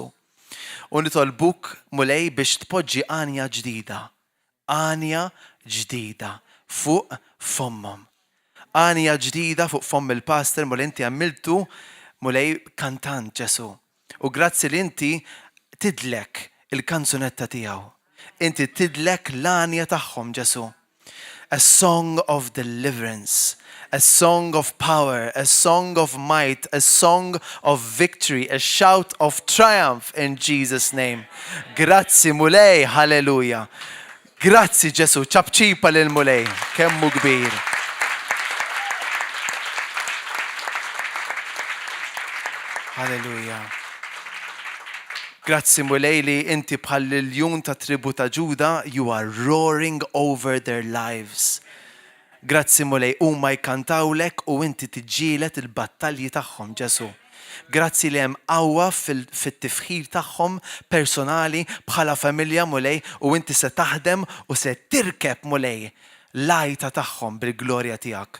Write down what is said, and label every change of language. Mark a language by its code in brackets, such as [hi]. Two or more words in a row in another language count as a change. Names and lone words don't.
[mt] U nitolbuk Mulej biex tpoġġi għanja ġdida fuq fommhom. Għanja ġdida fuq fomm il-pastor Mulej inti għamiltu Mulej kantant Ġesu. U grazzi li inti tidlek il-kanzunetta tiegħu. Inti tidlek l-għanja tagħhom Ġesu. [en] A song of deliverance, a song of power, a song of might, a song of victory, a shout of triumph in Jesus' name. [mt] Grazzi Mulej, halleluja. Grazzi Ġesu, ċabċipa lil Mulej, kemmu kbir. Halleluja. Grazzi Mulej li inti bħal l-jun ta' tribu ta' Ġuda, [en] you are roaring over their lives. [mt] Grazzi Mulej, huma jkantawlek u inti tiġġielet il-battalji tagħhom Ġesu. Grazzi li hemm qawwa fit-tifħir tagħhom personali bħala familja Mulej u inti se taħdem u se tirkeb Mulej l-għajta tagħhom bil-glorja tiegħek.